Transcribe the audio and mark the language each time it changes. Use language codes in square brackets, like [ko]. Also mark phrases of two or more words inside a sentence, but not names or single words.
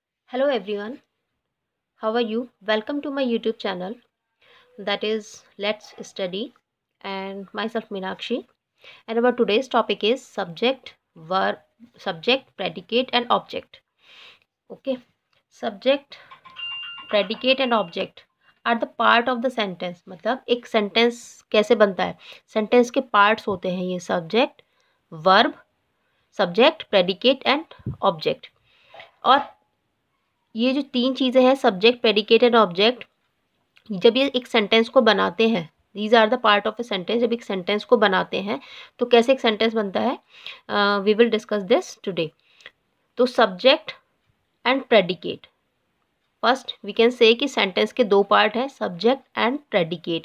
[en] Hello everyone, how are you? Welcome to my YouTube channel, that is Let's Study, and myself Meenakshi. And our today's topic is subject, verb, subject, predicate and object. Okay, subject, predicate and object are the part of the sentence. [hi] मतलब एक sentence कैसे बनता है? Sentence के parts होते हैं ये [en] subject, verb, subject, predicate and object. [hi] और ये जो तीन चीज़ें हैं [en] subject, predicate and object, [hi] जब ये एक सेंटेंस को बनाते हैं, [en] these are the part of a sentence, [hi] जब एक सेंटेंस को बनाते हैं तो कैसे एक सेंटेंस बनता है, [en] we will discuss this today. तो subject and predicate, first we can say [hi] कि सेंटेंस के दो पार्ट हैं, [en] subject and predicate.